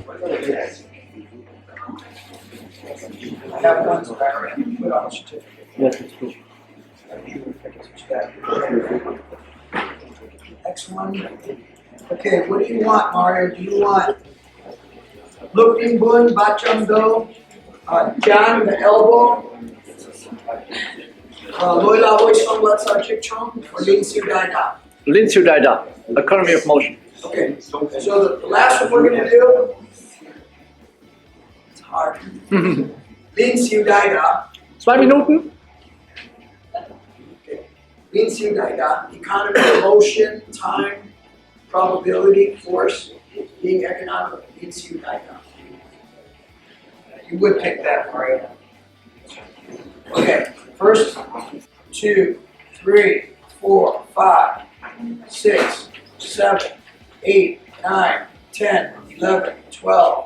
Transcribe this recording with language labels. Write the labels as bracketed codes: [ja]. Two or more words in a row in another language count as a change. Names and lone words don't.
[en] I have one, so I already put on the certificate. Yes, it's good. Next one. Okay, what do you want, Mario? Do you want Looking Bun, Bacham Do, John the Elbow, Loi La Woi Song Lat Sa Chik Chong, or Lin Siu Dai Da? Lin Siu Dai Da, economy of motion. Okay, so the last one we're going to do, it's hard. Lin Siu Dai Da. [de] 2 Minuten. [en] Lin Siu Dai Da, economy of motion, time, probability, force, being economic. Lin Siu Dai Da. You would pick that, Mario. Okay, first, 2, 3, 4, 5, 6, 7, 8, 9, 10, 11, 12.